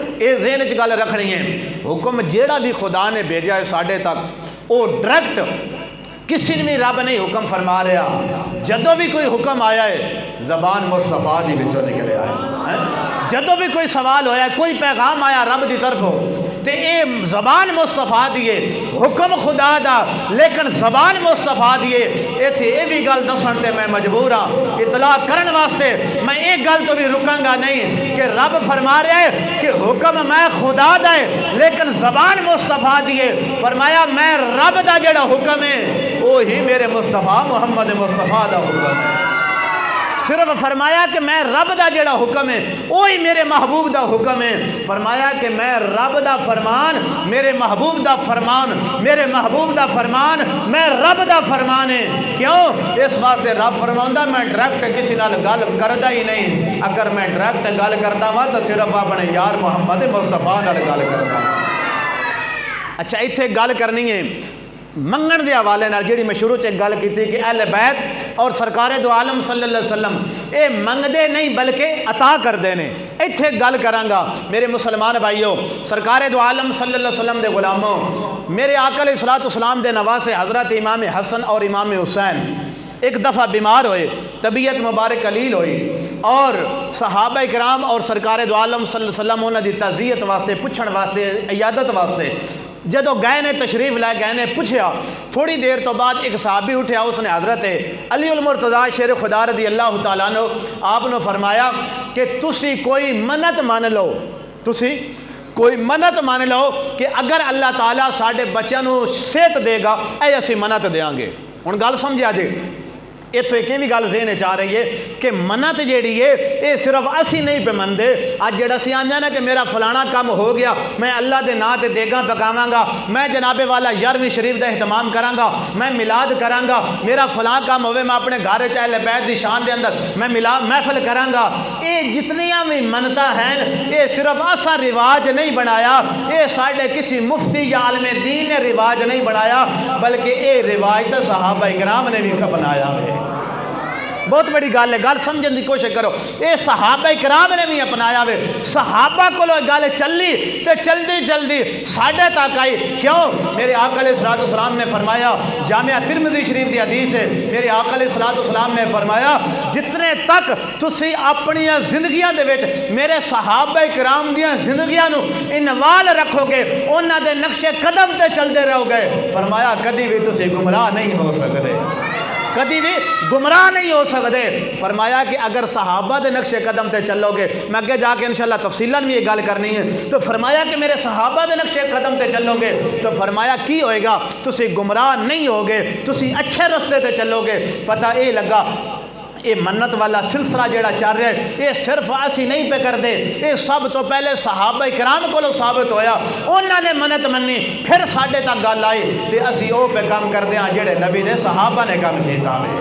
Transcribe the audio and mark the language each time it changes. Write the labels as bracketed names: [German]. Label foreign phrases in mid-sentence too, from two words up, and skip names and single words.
[Punjabi] اے ذہن وچ گل رکھنی ہے، حکم جیڑا بھی خدا نے بھیجا ہے ساڈے تک وہ ڈائریکٹ کسی نے بھی رب نہیں حکم فرما رہا۔ جدوں بھی کوئی حکم آیا ہے زبان مصطفیٰ دی وچوں نکلے آیا، جدوں بھی کوئی سوال ہویا ہے، کوئی پیغام آیا رب دی طرف ہو تے اے زبان مصطفیٰ دیے، حکم خدا دا لیکن زبان مصطفیٰ دیے۔ ایتھے اے بھی گل دسن تے میں مجبور ہاں اطلاع کرن واسطے، میں ایک گل تو بھی رکاں گا نہیں کہ رب فرما رہا ہے کہ حکم میں خدا دا ہے لیکن زبان مصطفیٰ دیے۔ فرمایا میں رب دا جڑا حکم ہے وہی میرے مصطفیٰ محمد مصطفیٰ دا حکم ہے۔ صرف فرمایا کہ میں رب دا جڑا حکم ہے وہی میرے محبوب دا حکم ہے۔ فرمایا کہ میں رب دا فرمان میرے محبوب دا فرمان، میرے محبوب دا فرمان میں رب دا فرمان ہے۔ کیوں؟ اس واسطے رب فرماؤندا میں ڈائریکٹ کسی نال گل کردا ہی نہیں، اگر میں ڈائریکٹ گل کردا وا تو صرف اپنے یار محمد مصطفیٰ نال گل کردا۔ اچھا ایتھے گل کرنی ہے منگن دے حوالے نال جیڑی میں شروع چ گل کیتی کہ اہل بیت اور سرکار دو عالم صلی اللہ علیہ وسلم اے منگدے نہیں بلکہ عطا کردے نے۔ ایتھے گل کراں گا میرے مسلمان بھائیو، سرکار دو عالم صلی اللہ علیہ وسلم دے غلاموں، میرے آقا علیہ الصلوۃ والسلام دے نواسے حضرت امام حسن اور امام حسین ایک دفعہ بیمار ہوئے، طبیعت مبارک قلیل ہوئی، اور صحابہ کرام اور سرکار دو عالم صلی اللہ علیہ وسلم انہوں دی تعزیت واسطے پوچھن واسطے عیادت واسطے جدو گئے نے تشریف لے گئے نے پوچھیا تھوڑی دیر تو بعد ایک صحابی اٹھیا اس نے حضرت علی المرتضیٰ شیر خدا رضی اللہ تعالیٰ عنہ آپ نے فرمایا کہ تسی کوئی منت مان لو، تسی کوئی منت مان لو کہ اگر اللہ تعالیٰ ساڈے بچیاں نو صحت دے گا اے اسی منت دیاں گے۔ ہن گل سمجھا جی اتو ایک بھی گل ذہن چاہ رہی ہے کہ منت جیڑی ہے یہ صرف اسی نہیں پہ مندے، اج جڑا سی آنجا نا کہ میرا فلانا کام ہو گیا میں اللہ دے نا تے دیگاں پکاواں گا، میں جناب والا 11ویں شریف دا اہتمام کراں گا، میں میلاد کراں گا، میرا فلاں کام ہوئے میں اپنے گھر چ اہل بیت دی شان دے اندر میں میلاد محفل کراں گا، اے جتنیاں بھی منتاں ہیں اے صرف اسا رواج نہیں بنایا، اے ساڈے کسی مفتی یا عالم دین نے رواج نہیں بنایا بلکہ اے رواج تے صحابہ کرام نے بھی اپنایا ہے۔ بہت بڑی گل ہے، گل سمجھن دی کوشش کرو، اے صحابہ کرام نے بھی اپنایا ہوئے، صحابہ کو گل چلی تے چلدی چلدی ساڈے تک آئی، کیوں؟ میرے آقا علیہ الصلوۃ والسلام نے فرمایا، جامعہ ترمذی شریف دی حدیث ہے، میرے آقا علیہ الصلوۃ والسلام نے فرمایا جتنے تک تسی اپنی زندگیاں دے وچ میرے صحابہ کرام دیاں زندگیاں نو انوال رکھو گے، انہاں دے نقش قدم تے چلدے رہو گے، فرمایا کدی بھی تسی گمراہ نہیں ہو سکدے، کدی بھی گمراہ نہیں ہو سکتے۔ فرمایا کہ اگر صحابہ دے نقش قدم تے چلو گے، میں اگے جا کے انشاءاللہ تفصیلاً بھی یہ گل کرنی ہے، تو فرمایا کہ میرے صحابہ دے نقش قدم تے چلو گے تو فرمایا کی ہوئے گا، تسی گمراہ نہیں ہوگے، تسی اچھے رستے تے چلو گے۔ پتہ اے لگا یہ منت والا سلسلہ جیڑا چل رہا ہے یہ صرف اسی نہیں پہ کر دے، یہ سب تو پہلے صحابہ کرام کو ثابت ہویا، انہوں نے منت منی پھر ساڈے تک گل آئی تے اسی او پہ کام کر دیں جیڑے نبی دے صحابہ نے کام کیتا ہوئے۔